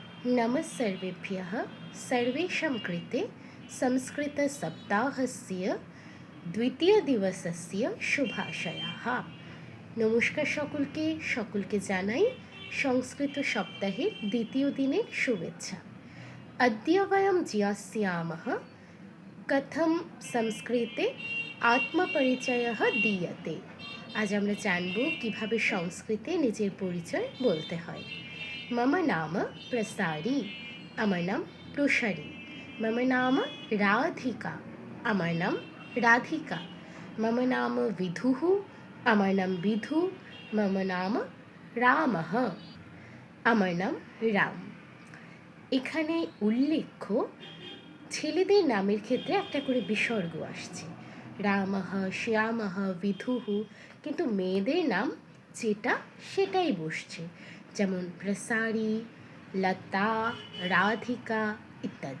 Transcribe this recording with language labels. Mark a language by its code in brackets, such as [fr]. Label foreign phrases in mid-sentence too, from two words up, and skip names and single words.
[sa] नमस्सर्वेभ्यः सर्वेषां कृते संस्कृतसप्ताहस्य द्वितीयदिवसस्य शुभाशयाः। [bn] নমস্কার সকলকে জানাই সংস্কৃত সপ্তাহের দ্বিতীয় দিনের শুভেচ্ছা। [sa] अद्य वयं ज्ञास्यामः कथं संस्कृते আত্মপরিচয়ः দীয়তে। [bn] আজ আমরা জানব কিভাবে সংস্কৃতে নিজের পরিচয় বলতে হয়। [sa] मम नाम प्रसारी, [bn] আমার নাম প্রসারী। [sa] मम नाम राधिका, [bn] আমার নাম রাধিকা। [sa] मम नाम विधुः, [bn] আমার নাম বিধু। [sa] मम नाम রামः, [bn] আমার নাম রাম। এখানে উল্লেখ্য ছেলেদের নামের ক্ষেত্রে একটা করে বিসর্গ আসছে, রামः, শ্যামः, বিধুः, কিন্তু মেয়েদের নাম যেটা সেটাই বসছে, যেমন প্রসারী, লতা, রাধিকা ইত্যাদি।